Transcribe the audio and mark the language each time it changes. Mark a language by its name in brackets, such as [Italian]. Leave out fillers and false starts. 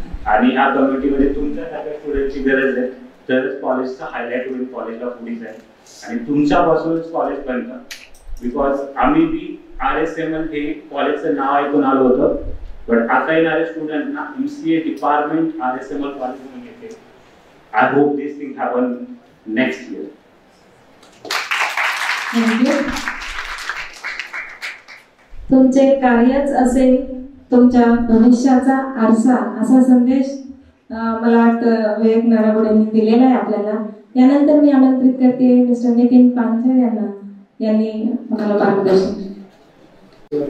[Marathi] आणि ह्या कमिटीमध्ये तुमच्यासारख्या स्टुडंटची गरज आहे, तरच कॉलेजचा हायलाईट होईल, कॉलेजला पुढे जाईल आणि तुमच्यापासूनच कॉलेज बनतं. बिकॉज आम्ही बी RSML हे कॉलेजचं नाव ऐकून आलो होतं, बट आता येणारे स्टुडंटना MCA डिपार्टमेंट RSML कॉलेज म्हणून येते. [English] I hope this thing happen next year. Thank you. [Marathi] तुमचे कार्यच असेल तुमच्या भविष्याचा आरसा, असा संदेश मला वाटतं विवेक नरवडेंनी दिलेला आहे आपल्याला. यानंतर मी आमंत्रित करते मिस्टर नितीन पांचाळ यांना, यांनी आम्हाला मार्गदर्शन.